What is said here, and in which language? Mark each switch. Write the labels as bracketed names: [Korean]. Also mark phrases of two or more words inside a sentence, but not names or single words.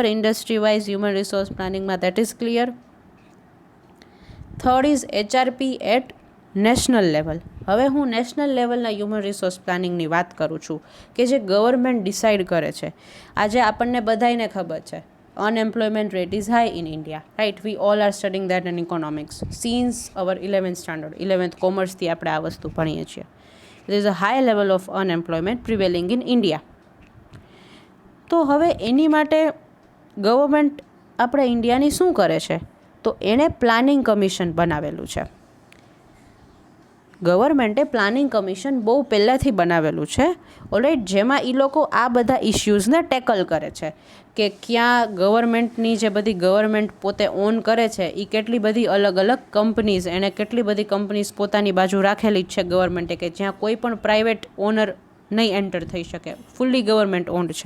[English] industry wise human resource પ્લાનિંગમાં, that is clear. third is HRP at national level. [Gujarati] હવે હું નેશનલ લેવલના [English] human resource [Gujarati] પ્લાનિંગની વાત કરું છું કે જે ગવર્મેન્ટ ડિસાઇડ કરે છે. આજે આપણને બધાને ખબર છે [English] unemployment rate is high in India, right? We all are studying that in economics since our 11th standard. [Gujarati] 11th commerce થી આપણે આ વસ્તુ ભણીએ છીએ. [English] There is a high level of unemployment prevailing in India. [Gujarati] તો હવે એની માટે ગવર્મેન્ટ આપણે ઇન્ડિયાની શું કરે છે? તો એણે પ્લાનિંગ કમિશન બનાવેલું છે. ગવર્મેન્ટે પ્લાનિંગ કમિશન બહુ પહેલાંથી બનાવેલું છે, ઓલરાઈટ, જેમાં એ લોકો આ બધા ઇશ્યુઝને ટેકલ કરે છે કે ક્યાં ગવર્મેન્ટની જે બધી ગવર્મેન્ટ પોતે ઓન કરે છે એ કેટલી બધી અલગ અલગ કંપનીઝ, એણે કેટલી બધી કંપનીઝ પોતાની બાજુ રાખેલી જ છે ગવર્મેન્ટે કે જ્યાં કોઈ પણ [English] private owner [Gujarati] નહીં એન્ટર થઈ શકે, [English] fully government owned [Gujarati] છે.